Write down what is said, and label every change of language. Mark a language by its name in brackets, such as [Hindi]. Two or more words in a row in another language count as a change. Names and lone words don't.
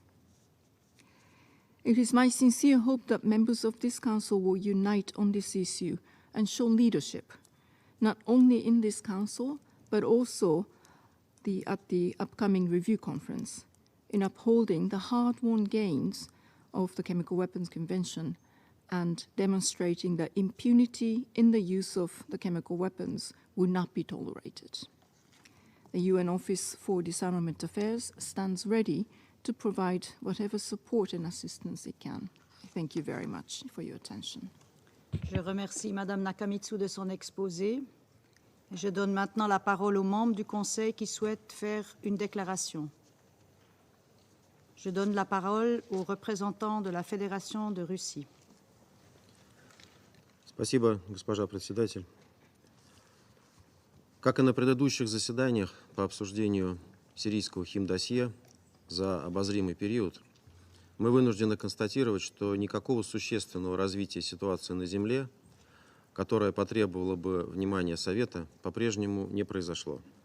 [English] It is my sincere hope that members of this Council will unite on this issue and show leadership, not only in this Council, but also at the upcoming review conference, in upholding the hard-won gains of the Chemical Weapons Convention and demonstrating that impunity in the use of the chemical weapons will not be tolerated. The UN Office for Disarmament Affairs stands ready to provide whatever support and assistance it can. Thank you very much for your attention. [French] Je remercie Madame Nakamitsu de son exposé. Je donne maintenant la parole aux membres du Conseil qui souhaitent faire une déclaration. Je donne la parole au représentant de la Fédération de Russie. [Russian] Спасибо, госпожа председатель. Как и на предыдущих заседаниях по обсуждению сирийского химдосье за обозримый период, мы вынуждены констатировать, что никакого существенного развития ситуации на земле, которое потребовало бы внимания Совета, по-прежнему не произошло.